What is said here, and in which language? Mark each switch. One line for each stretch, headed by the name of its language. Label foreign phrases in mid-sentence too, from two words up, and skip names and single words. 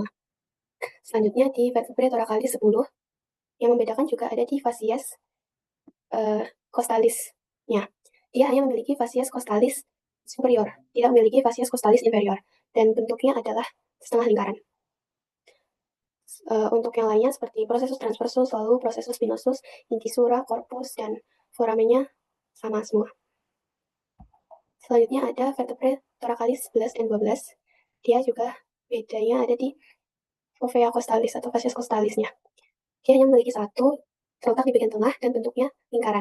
Indonesian: Selanjutnya di
Latin: vertebrae thoracalis
Indonesian: 10 yang membedakan juga ada di
Latin: fascias costalisnya.
Indonesian: Dia hanya memiliki
Latin: fascias costalis superior,
Indonesian: tidak memiliki
Latin: fascias costalis inferior,
Indonesian: dan bentuknya adalah setengah lingkaran. Untuk yang lainnya seperti
Latin: processus transversus,
Indonesian: lalu
Latin: processus spinosus,
Indonesian: incisura, corpus, dan foramennya sama semua. Selanjutnya ada
Latin: vertebrae thoracalis
Indonesian: 11 dan 12. Dia juga bedanya ada di
Latin: fovea costalis
Indonesian: atau
Latin: fascias costalisnya.
Indonesian: Dia hanya memiliki satu, terletak di bagian tengah dan bentuknya lingkaran.